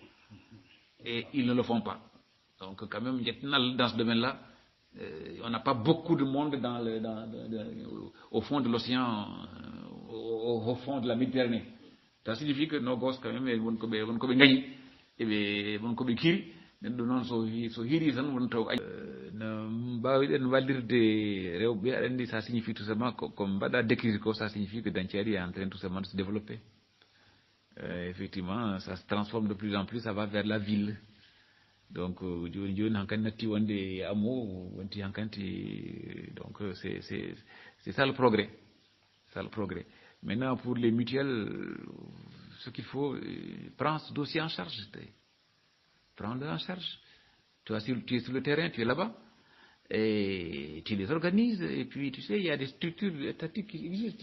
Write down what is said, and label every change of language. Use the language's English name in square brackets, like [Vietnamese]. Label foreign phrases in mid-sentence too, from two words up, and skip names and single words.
[French] Et ils ne le font pas. Donc, quand même, dans ce domaine-là, on n'a pas beaucoup de monde au fond de l'océan, au fond de la Méditerranée. Ça signifie que nos gosses, quand même, ils vont gagner. Et bien, vont kiri. Non, [Fula] so hiri tan won taw no mbawiɗen wallirde rewɓe aɗa andi [French] ça signifie tout simplement comme mbaɗa décrire ko ça signifie que Dancari est en train tout simplement de se développer. Effectivement, ça se transforme de plus en plus, ça va vers la ville. [Fula] Donc joni hankkandi natti wonde amo wonti hankkandi, [French] donc c'est ça le progrès. Ça le progrès. Maintenant pour les mutuelles, ce qu'il faut, prendre ce dossier en charge. Prends-le en charge. Tu es sur le terrain, tu es là-bas, et tu les organises, et puis tu sais, il y a des structures étatiques qui existent.